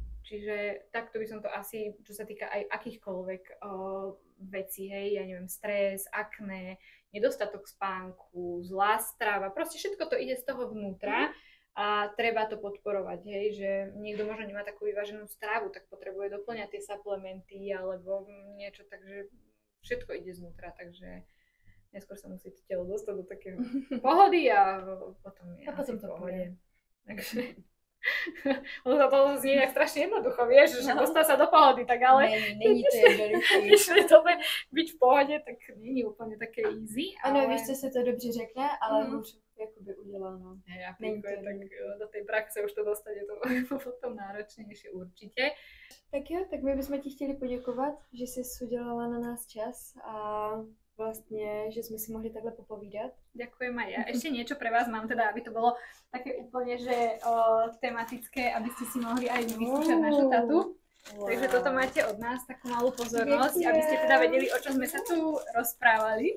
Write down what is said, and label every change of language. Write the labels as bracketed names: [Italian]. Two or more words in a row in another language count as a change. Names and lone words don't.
[Slovak] Čiže takto by som to asi, čo sa týka aj akýchkoľvek vecí, hej, ja neviem, stres, akné, nedostatok spánku, zlá strava, proste všetko to ide z toho vnútra a treba to podporovať, hej, že niekto možno nemá takú vyváženú stravu, tak potrebuje doplňať tie suplementy alebo niečo, takže všetko ide znútra, takže neskôr sa musí to telo dostať do takého pohody a potom je a potom to pohode. Takže To znie jak strašne jednoducho, vieš, že dostať sa do pohody, tak ale [Czech] Není to jednoduché. když to byť v pohode, tak není úplne také easy. Ano, ale... víš, co se to dobře řekne, ale hůř jakoby uděláno. [Slovak] Hej, [Czech] Není to [Slovak] tak do tej praxe už to dostať je to potom náročnejšie určite. [Czech] Tak jo, tak my bychom ti chtěli poděkovat, že jsi udělala na nás čas a vlastne, že sme si mohli takhle popovídať. [Slovak] Ďakujem aj ja. Ešte niečo pre vás mám, teda aby to bolo také úplne, že tematické, aby ste si mohli aj vyskúšať našu tatu. Wow. Takže toto máte od nás takú malú pozornosť, aby ste teda vedeli, o čom sme sa tu rozprávali.